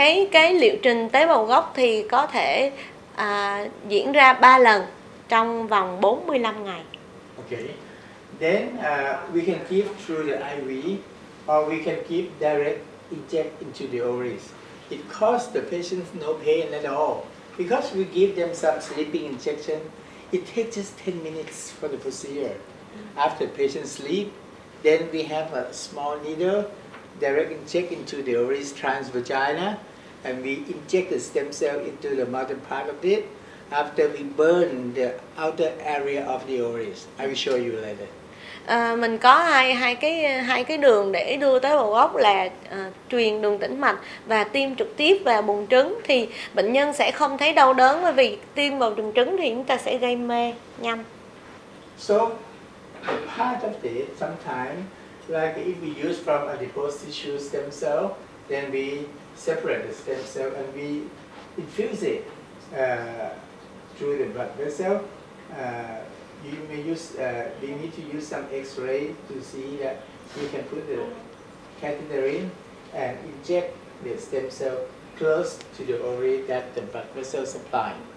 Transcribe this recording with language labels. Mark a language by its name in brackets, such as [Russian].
[Vietnamese] Cái liệu trình tế bào gốc thì có thể diễn ra 3 lần trong vòng 45 ngày. [English] Okay. Then we can give through the IV, or we can give direct inject into the ovaries. It costs the patients no pain at all because we give them some sleeping injection. It takes just 10 minutes for the procedure. After patient sleep, then we have a small needle direct inject into the ovaries transvagina, and we inject the stem cell into the mother part of it. After we burn the outer area of the ovaries, I will show you later. [Vietnamese] Mình có hai cái đường để đưa tế bào gốc là truyền đường tĩnh mạch và tiêm trực tiếp vào buồng trứng, thì bệnh nhân sẽ không thấy đau đớn, bởi vì tiêm vào buồng trứng thì chúng ta sẽ gây mê nhanh. [English] So the part of it sometimes, like if we use from adipose tissue stem cell, then we separate the stem cell and we infuse it through the blood vessel. You may use, we need to use some X-ray to see that you can put the catheter in and inject the stem cell close to the ovary that the blood vessel supply.